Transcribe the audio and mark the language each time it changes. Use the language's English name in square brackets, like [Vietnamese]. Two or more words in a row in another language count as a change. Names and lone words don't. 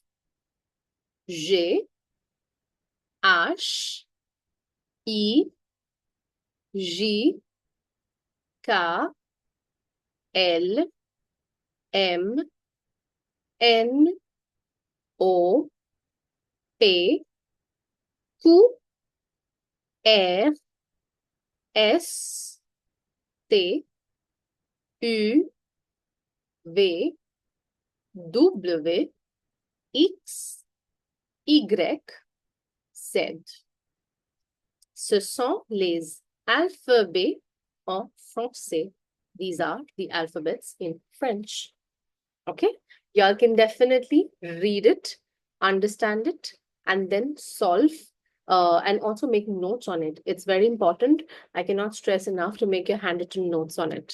[French] G, H, I, J, K, L, M, N, O, P, Q, R, S, T, U, V, W, X, Y, Z. Ce sont les alphabets en français. [English] These are the alphabets in French. Okay, y'all can definitely read it, understand it, and then solve and also make notes on it. It's very important. I cannot stress enough to make your handwritten notes on it.